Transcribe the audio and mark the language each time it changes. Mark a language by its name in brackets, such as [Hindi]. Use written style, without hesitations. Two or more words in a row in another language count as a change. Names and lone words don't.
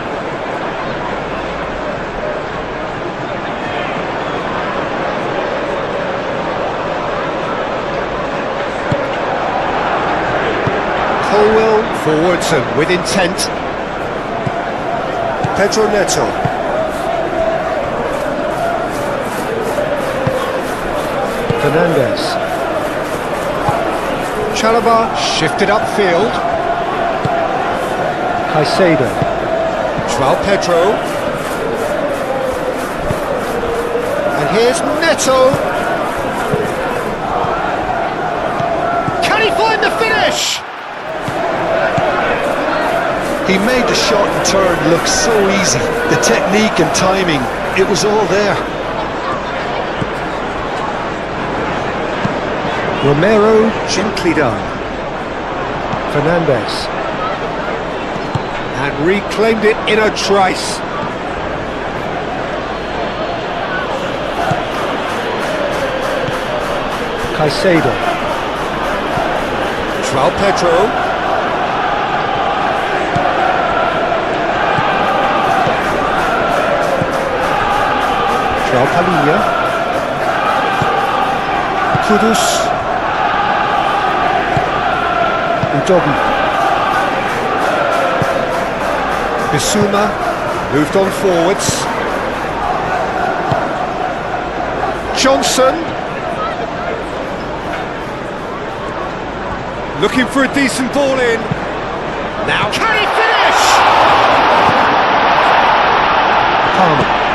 [English] Colwell forwards and with intent. Pedro Neto. Fernandez. Chalobah shifted upfield. Caicedo. João Pedro. And here's Neto. Can he find the finish? He made the shot and turn look so easy. The technique and timing, it was all there. Romero, gently done. Fernandez. And reclaimed it in a trice. Caicedo. João Pedro. João Palhinha. Kudus. Udogi. Bissouma moved on forwards. Johnson looking for a decent ball in. Now can he finish? Palmer.